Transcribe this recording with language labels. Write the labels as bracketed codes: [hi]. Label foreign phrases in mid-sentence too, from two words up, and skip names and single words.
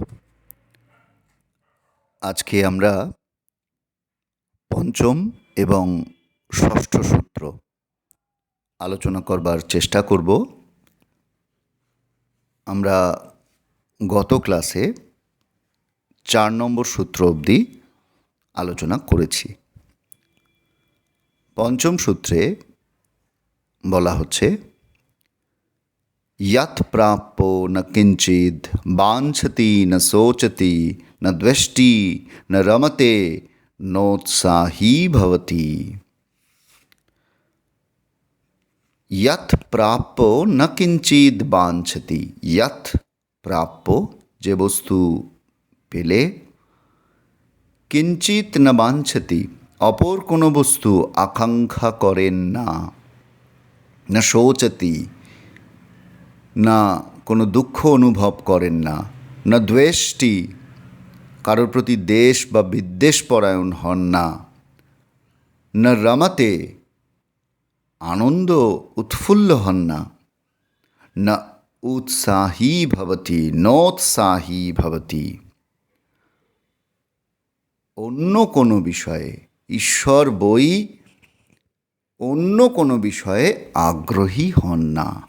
[bn] আজকে আমরা পঞ্চম এবং ষষ্ঠ সূত্র আলোচনা করবার চেষ্টা করব। আমরা গত ক্লাসে 4 নম্বর সূত্র অবধি আলোচনা করেছি। পঞ্চম সূত্রে বলা হচ্ছে, [sa] यत् प्राप्यो न किंचिद वांछति न सोचति न द्वेष्टि न रमते नोत्साही भवति। यत् प्राप्यो न किंचिद वांछति, यत् प्राप्यो [bn] যে বস্তু পেলে, [sa] কিঞ্চিত ন বাঞ্ছতি অপর [bn] কোনো বস্তু আকাঙ্ক্ষা করেন না, না শোচতি না কোনো দুঃখ অনুভব করেন না, না দ্বেষ্টি কারোর প্রতি দেশ বা বিদ্বেষ পরায়ণ হন না, না রমতে আনন্দ উৎফুল্ল হন না, না [sa] উৎসাহী ভবতি নোৎসাহী ভবতি [bn] অন্য কোনো বিষয়ে, ঈশ্বর বই অন্য কোনো বিষয়ে আগ্রহী হন না।